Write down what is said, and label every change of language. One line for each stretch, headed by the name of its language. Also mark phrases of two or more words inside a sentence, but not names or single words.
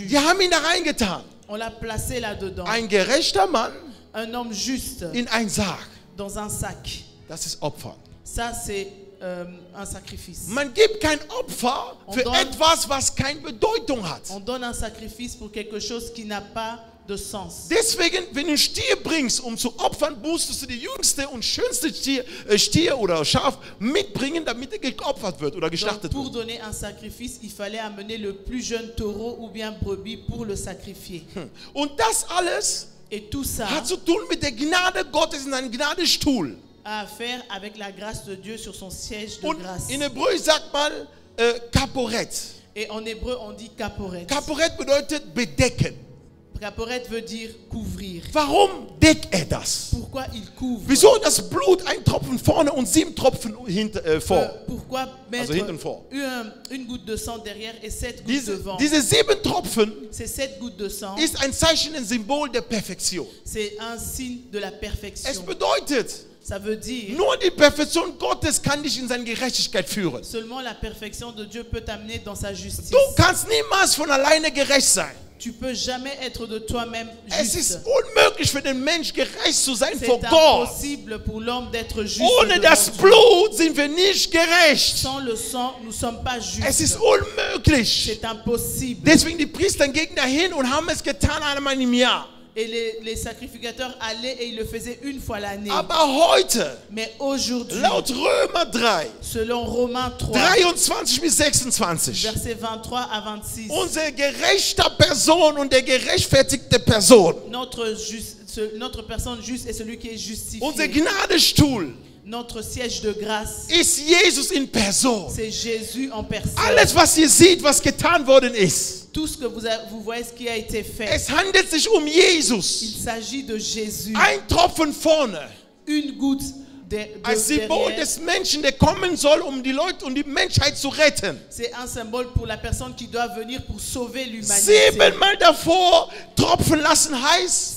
German: Die haben ihn da reingetan.
French: On l'a placé là-dedans.
German: Ein gerechter Mann
French: Un homme juste
German: in ein Sarg.
French: dans un sac.
German: Das ist Opfer.
French: Ça, c'est un sacrifice.
German: Man gibt kein Opfer für Und dann- etwas, was keine Bedeutung hat.
French: On donne un sacrifice pour quelque chose qui n'a pas de sens.
German: Deswegen, wenn du einen Stier bringst, um zu opfern, musst du die jüngste und schönste Stier oder Schaf mitbringen, damit er geopfert wird oder
French: Donc,
German: geschlachtet
French: pour
German: wird.
French: donner un sacrifice, il fallait amener le plus jeune taureau ou bien brebis pour le sacrifier.
German: Und das alles
French: Et tout ça
German: hat zu tun mit der Gnade Gottes in seinem Gnadestuhl.
French: a à faire avec la grâce de Dieu sur son siège de
German: Und
French: grâce.
German: in Hebräisch sagt man Kaporet.
French: Et en hébreu, on dit kaporet.
German: Kaporet bedeutet bedecken.
French: Kaporet veut dire couvrir.
German: Warum deckt er das?
French: Pourquoi il couvre?
German: Wieso das Blut ein Tropfen vorne und 7 Tropfen vor?
French: Pourquoi mettre
German: Also hinten vor.
French: une goutte de sang derrière et 7 gouttes devant?
German: Diese 7 Tropfen
French: Ces 7 gouttes de sang,
German: ist ein Zeichen, ein Symbol der Perfektion.
French: c'est un signe de la
German: Es
French: perfection.
German: bedeutet,
French: Ça veut dire
German: nur die Perfektion Gottes kann dich in seine Gerechtigkeit führen.
French: seulement la perfection de Dieu peut t'amener dans sa justice.
German: Du kannst niemals von alleine gerecht sein.
French: Tu peux jamais être de toi-même
German: Es ist
French: juste.
German: unmöglich für den Mensch gerecht zu sein vor
French: C'est
German: Gott.
French: impossible pour l'homme d'être juste.
German: Ohne
French: devant
German: das
French: Dieu.
German: Blut sind wir nicht gerecht.
French: Sans le sang, nous ne sommes pas
German: Es ist
French: justes.
German: unmöglich.
French: C'est impossible.
German: Deswegen die Priester gingen dahin und haben es getan einmal im Jahr.
French: Et les sacrificateurs allaient et ils le faisaient une fois l'année.
German: Aber heute,
French: Mais aujourd'hui,
German: laut Römer 3,
French: selon Romains 3,
German: 23 bis 26,
French: versets 23 à 26,
German: unsere gerechte Person und der gerechtfertigte Person,
French: notre personne juste est celui qui est justifié.
German: unser Gnadestuhl
French: Notre siège de grâce,
German: ist Jesus in Person.
French: c'est Jésus en personne.
German: Alles, was ihr seht, was getan worden ist,
French: Tout ce que vous voyez, ce qui a été fait,
German: es handelt sich um
French: il
German: Jesus.
French: s'agit de Jésus.
German: Ein Tropfen vorne,
French: Une goutte
German: ein Symbol
French: derrière.
German: des Menschen, der kommen soll, um die Leute und die Menschheit zu retten.
French: C'est un symbole pour la personne qui doit venir pour sauver l'humanité.
German: 7-mal davor tropfen lassen heißt,